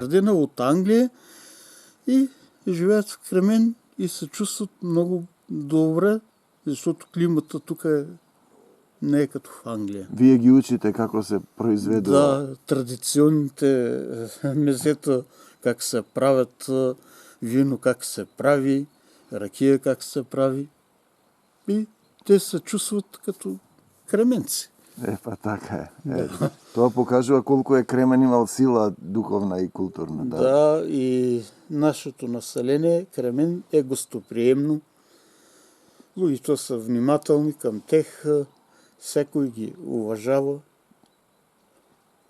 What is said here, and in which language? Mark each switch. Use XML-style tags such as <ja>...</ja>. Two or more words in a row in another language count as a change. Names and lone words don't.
<bg>градина от Англия и живеят в Кремен и се чувстват много добре, защото климата тук не е като в Англия.</bg> <mk>Вие ги учите како се произведува?</mk> <bg>Да, традиционните мезета, как се правят, вино как се прави, ракия как се прави. И те се чувстват като кременци.</bg> <mk>Па така е. Тоа покажува колку е Кремен имал сила духовна и културна.</mk> <bg>Да, и нашето население, Кремен, е гостоприемно. Луѓето са внимателни към тех, всекој ги уважава.</bg>